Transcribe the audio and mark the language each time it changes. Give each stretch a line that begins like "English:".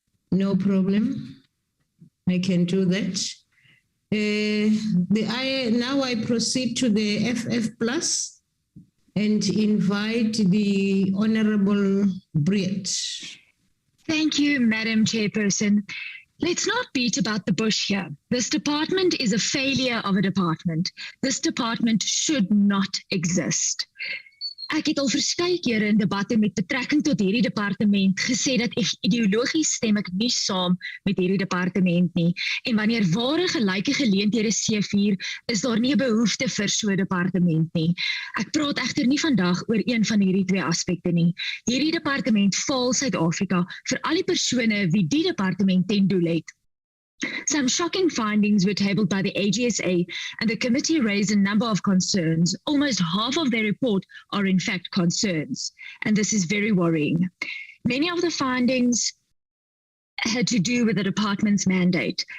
English: No problem. I can do that. Now I proceed to the FF Plus and invite the Honourable Briett. Thank you, Madam Chairperson. Let's not beat about the bush here. This department is a failure of a department. This department should not exist.
Afrikaans: Ek het al verskeie kere in debatte met betrekking tot hierdie departement gesê dat ideologies stem ek nie saam met hierdie departement nie. En wanneer ware gelyke geleenthede seëvier, is daar nie 'n behoefte vir so 'n departement nie. Ek praat egter nie vandag oor een van hierdie twee aspekte nie. Hierdie departement faal Suid-Afrika vir al die persone wie die departement ten doel het.
English: Some shocking findings were tabled by the AGSA, and the committee raised a number of concerns. Almost half of their report are in fact concerns, and this is very worrying. Many of the findings had to do with the department's mandate.